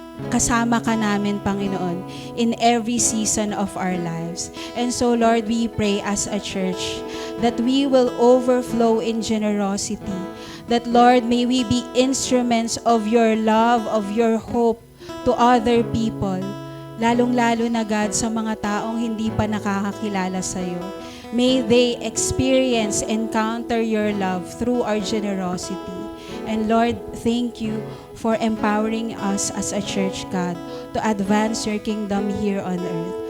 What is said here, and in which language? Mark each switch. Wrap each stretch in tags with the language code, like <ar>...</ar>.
<tl>Kasama ka namin,</tl> <en>Panginoon, in every season of our lives. And so, Lord, we pray as a church that we will overflow in generosity. That, Lord, may we be instruments of your love, of your hope to other people.</en> <tl>Lalong-lalo na, God, sa mga taong hindi pa nakakakilala sa'yo.</tl> <en>May they experience, encounter your love through our generosity. And Lord, thank you for empowering us as a church, God, to advance your kingdom here on earth.</en>